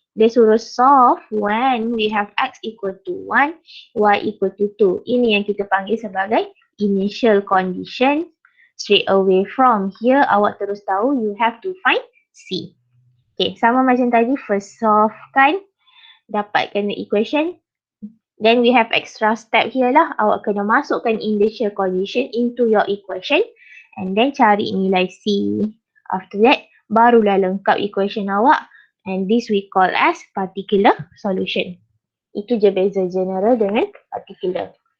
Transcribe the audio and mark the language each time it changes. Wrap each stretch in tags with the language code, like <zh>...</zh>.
<ms>Dia suruh</ms> <en>solve when we have x equal to 1, y equal to 2.</en> <ms>Ini yang kita panggil sebagai initial condition.</ms> <en>Straight away from here,</en> <ms>awak terus tahu</ms> <en>you have to find C.</en> <ms>Okay, sama macam tadi,</ms> <en>first solve</en> <ms>kan, dapatkan</ms> <en>the equation. Then we have extra step here lah.</en> <ms>Awak kena masukkan</ms> <en>initial condition into your equation and then</en> <ms>cari nilai</ms> <en>C. After that,</en> <ms>barulah lengkap equation awak.</ms> <en>And this we call as particular solution.</en> <ms>Itu je beza general dengan particular.</ms>